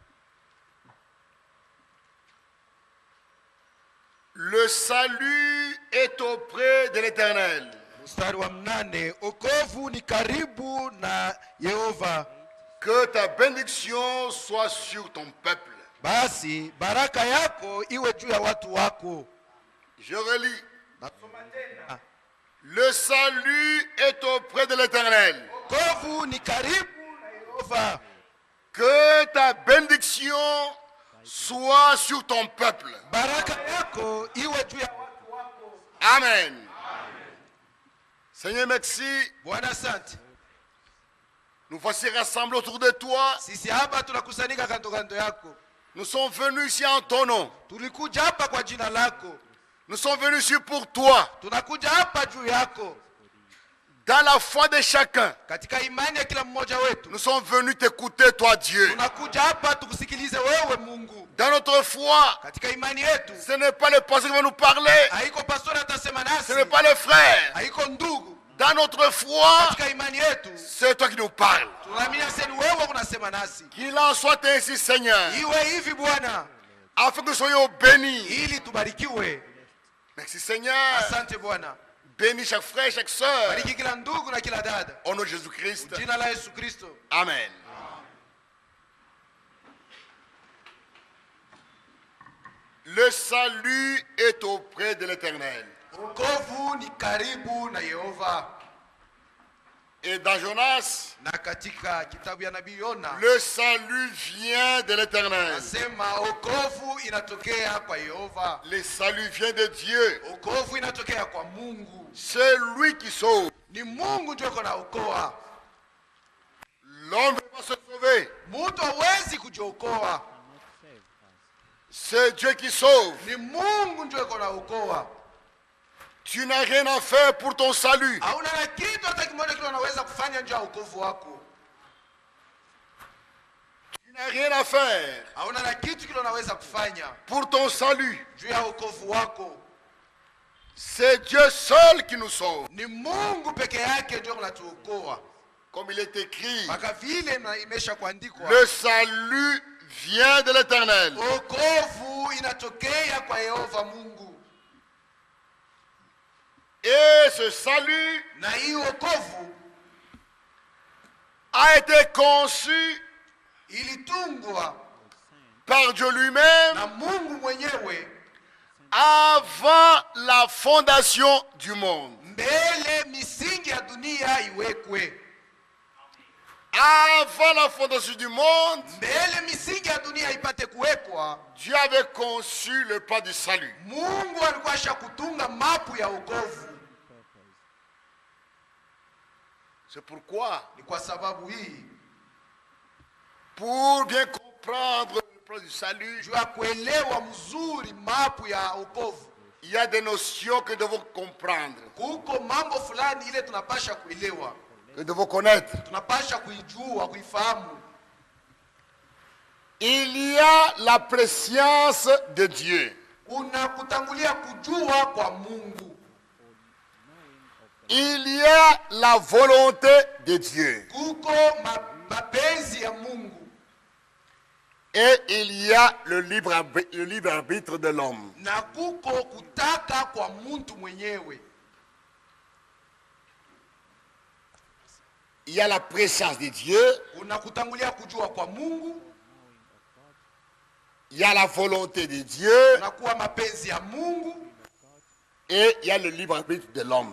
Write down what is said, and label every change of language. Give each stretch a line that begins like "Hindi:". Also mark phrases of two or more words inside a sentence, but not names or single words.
French: Le salut est auprès de l'Éternel.
Swahili: Mstari wa 8, okovu ni karibu na Yehova.
French: Que ta bénédiction soit sur ton peuple.
Swahili: Basi baraka yako iwe juu ya watu wako.
French: Je relis. Le salut est auprès de l'Éternel.
Swahili: Okovu ni karibu na Yehova.
French: Que ta bénédiction soit sur ton peuple.
Swahili: Baraka yako iwe juu ya watu wako.
French: Amen. Amen. Seigneur, merci.
Swahili: Bwana asante.
French: Nous voici rassemblés autour de toi.
Swahili: Sisi hapa tunakusanyika kando kando yako.
French: Nous sommes venus ici en ton nom.
Swahili: Tulikuja hapa kwa jina lako.
French: Nous sommes venus ici pour toi.
Swahili: Tunakuja hapa juu yako.
French: Dans la foi de chacun.
Swahili: Katika imani ya kila mmoja wetu.
French: Nous sommes venus t'écouter, toi Dieu.
Swahili: Tunakuja hapa tukusikilize wewe Mungu.
French: Dans notre foi.
Swahili: Katika imani yetu.
French: Ce n'est pas le pasteur qui va nous parler.
Swahili: Haiko pastor atasema nasi.
French: Ce n'est pas le frère.
Swahili: Haiko ndugu.
French: Dans notre foi.
Swahili: Katika imani yetu.
French: C'est toi qui nous parles.
Swahili: Tunaamini sasa wewe unasema nasi.
French: Qu'il en soit ainsi, Seigneur.
Swahili: Iwe hivi Bwana.
French: Afin que nous soyons bénis.
Swahili: Ili tubarikiwe.
French: Merci Seigneur.
Swahili: Asante Bwana.
French: Bénis chaque frère, chaque sœur.
Swahili: Bariki kila ndugu na kila dada.
French: Au nom de Jésus-Christ.
Swahili: Jina la Yesu Kristo. Amen.
French: Le salut est auprès de l'Éternel.
Swahili: Wokovu ni karibu na Yehova.
French: Et dans Jonas,
Swahili: Na katika kitabu ya nabii Yona,
French: le salut vient de l'Éternel.
Swahili: Nasema wokovu inatokea kwa Yehova.
French: Le salut vient de Dieu.
Swahili: Wokovu inatokea kwa Mungu.
French: C'est lui qui sauve.
Swahili: Ni Mungu ndiye anaokoa.
French: L'homme ne peut pas se sauver.
Swahili: Mtu hawezi kujiokoa.
French: C'est Dieu qui sauve.
Swahili: Ni Mungu ndiye anaokoa.
French: Tu n'as rien à faire pour ton salut.
Swahili: Hauna kitu hata kimoja kile unaweza kufanya nje ya wokovu wako.
French: Tu n'as rien à faire.
Swahili: Hauna kitu kile unaweza kufanya
French: pour ton salut.
Swahili: juu ya wokovu wako.
French: C'est Dieu seul qui nous sauve.
Swahili: Ni Mungu peke yake ndiye anatuokoa.
French: Comme il est écrit,
Swahili: Maka vile imesha kuandikwa,
French: le salut vient de l'Éternel.
Swahili: wokovu inatokea kwa Yehova Mungu.
French: Et ce salut
Swahili: Na hii wokovu
French: a été conçu
Swahili: ilitungwa
French: par Dieu lui-même
Swahili: na Mungu mwenyewe
French: avant la fondation du monde.
Swahili: mbele misingi ya dunia iwekwe.
French: Avant la fondation du monde,
Swahili: Mbele misingi ya dunia ipate kuwekwa,
French: Dieu avait conçu le plan du salut.
Swahili: Mungu alikuwa ashakutunga mapu ya wokovu.
French: C'est pourquoi,
Swahili: Ni kwa sababu hii,
French: pour bien comprendre le plan du salut,
Swahili: juu ya kuelewa mzuri mapu ya wokovu,
French: il y a des notions que nous devons comprendre,
Swahili: kuko mambo fulani ile tunapasha kuelewa,
French: que nous devons connaître.
Swahili: tunapasha kuijua, kuifahamu.
French: Il y a la préscience de Dieu.
Swahili: Kuna kutangulia kujua kwa Mungu.
French: Il y a la volonté de Dieu.
Swahili: Kuko mapenzi ya Mungu.
French: Et il y a le libre arbitre de l'homme.
Swahili: Na kuko kutaka kwa mtu mwenyewe.
French: Il y a la préscience de Dieu.
Swahili: Kuna kutangulia kujua kwa Mungu.
French: Il y a la volonté de Dieu.
Swahili: Na kuwa mapenzi ya Mungu.
French: Et il y a le libre arbitre de l'homme.